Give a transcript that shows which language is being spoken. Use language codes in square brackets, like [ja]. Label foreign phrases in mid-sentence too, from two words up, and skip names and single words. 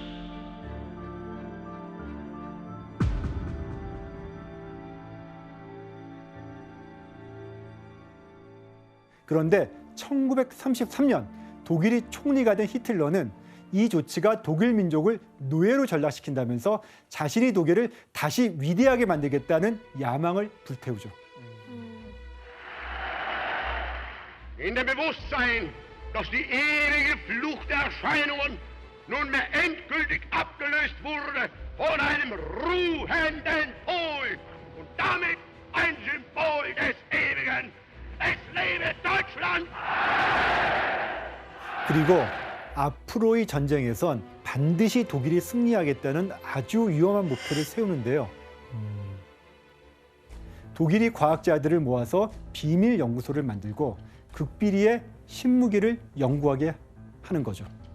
[ko] 그런데 1933년 독일이 총리가 된 히틀러는 이 조치가 독일 민족을 노예로 전락시킨다면서 자신이 독일을 다시 위대하게 만들겠다는 야망을 불태우죠. [de] In dem Bewusstsein, dass die ewige Fluch der Erscheinungen nunmehr endgültig abgelöst wurde von einem ruhenden Pol und damit ein Symbol des Ewigen. Es lebe Deutschland! [ko] 그리고 앞으로의 전쟁에선 반드시 독일이 승리하겠다는 아주 위험한 목표를 세우는데요. 독일이 과학자들을 모아서 비밀 연구소를 만들고 극비리의 신무기를 연구하게 하는 거죠.